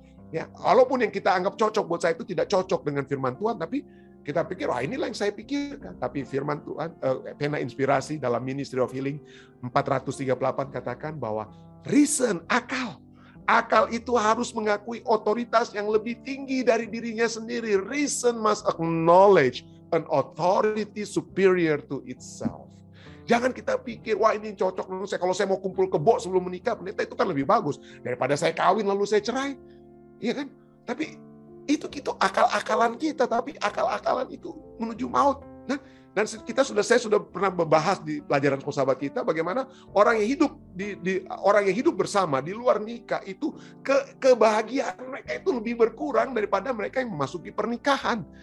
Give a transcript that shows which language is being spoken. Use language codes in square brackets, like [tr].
[id] Ya, walaupun yang kita anggap cocok buat saya itu tidak cocok dengan firman Tuhan, tapi kita pikir, inilah yang saya pikirkan. Tapi firman Tuhan, pena inspirasi dalam Ministry of Healing 438 katakan bahwa reason, akal itu harus mengakui otoritas yang lebih tinggi dari dirinya sendiri. [en] Reason must acknowledge an authority superior to itself. [id] Jangan kita pikir, ini cocok dengan saya. Kalau saya mau kumpul kebo sebelum menikah, pendeta itu kan lebih bagus daripada saya kawin lalu saya cerai. Iya kan? Tapi itu akal-akalan kita, tapi akal-akalan itu menuju maut. Dan saya sudah pernah membahas di pelajaran sahabat kita bagaimana orang yang hidup bersama di luar nikah itu kebahagiaan mereka itu lebih berkurang daripada mereka yang memasuki pernikahan.